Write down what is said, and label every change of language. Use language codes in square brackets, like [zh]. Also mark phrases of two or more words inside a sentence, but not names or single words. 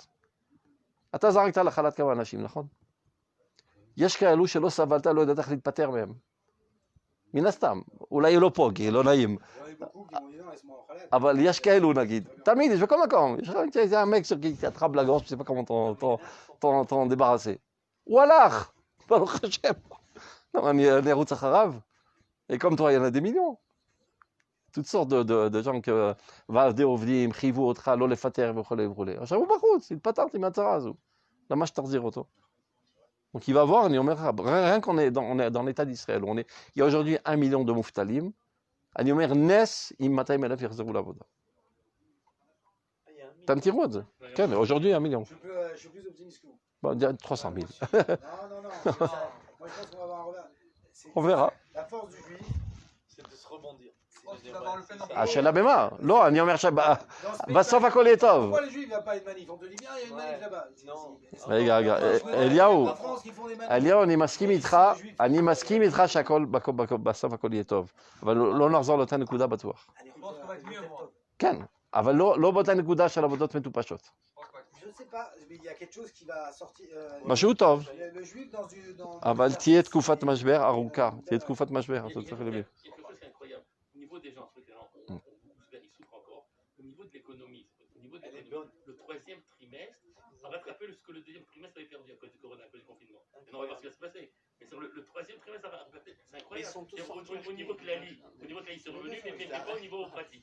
[he] אתה זרקת לחל"ת כמה אנשים, נכון? יש כאלו שלא סבלת, לא יודעת איך להתפטר מהם. מן הסתם, אולי לא פה, כי לא נעים. אבל יש כאלו נגיד, תמיד, יש בכל מקום. [fr] יש un mec qui t'attrape la gorge, tu sais pas comment t'en débarrasser. [he] הוא הלך, ברוך השם. אני ארוץ אחריו. [fr] Et comme toi, il y en a des millions. toutes sortes de gens que [he] ועדי עובדים, חייבו אותך, לא לפטר וכו' וכו'. עכשיו הוא בחוץ, התפטרתי מהצרה הזו. למה שתחזיר אותו? [fr] Donc il va voir, [he] אני אומר לך, [fr] rien qu'on est dans l'état d'Israël, il y a aujourd'hui 1 million de מובטלים, [he] אני אומר נס אם 200,000 יחזרו לעבודה. אתם תראו את זה. כן, [fr] aujourd'hui 1 million. Je suis plus optimiste que vous. Bon, 300,000. Non. Moi je pense qu'on va avoir un revers. On verra. La force du juif, c'est de se rebondir. [he] השאלה במה? לא, אני אומר שבסוף הכל יהיה טוב. [fr] pourquoi les juifs ne viennent pas à une manif? On te dit bien, il y a une manif là-bas. [he] רגע, אליהו, אני מסכים איתך שהכל, בסוף הכל יהיה טוב. אבל לא נחזור לאותה נקודה בטוח. כן, אבל לא באותה נקודה של עבודות מטופשות. [fr] Je sais pas, il y a quelque chose qui va sortir. [he] משהו טוב. [fr] Le juif dans [he] אבל תהיה תקופת משבר ארוכה. תהיה תקופת משבר, אתה צריך להבין. [fr] Des gens, ils souffrent encore. Au niveau de l'économie, le troisième trimestre, ça va rattraper ce que le deuxième trimestre avait perdu à cause du corona, à cause du confinement. Et on va voir ce qui va se passer. Mais sur le troisième trimestre, ça va rattraper. C'est incroyable. Au niveau de la Ligue, c'est revenu, mais pas au niveau pratique.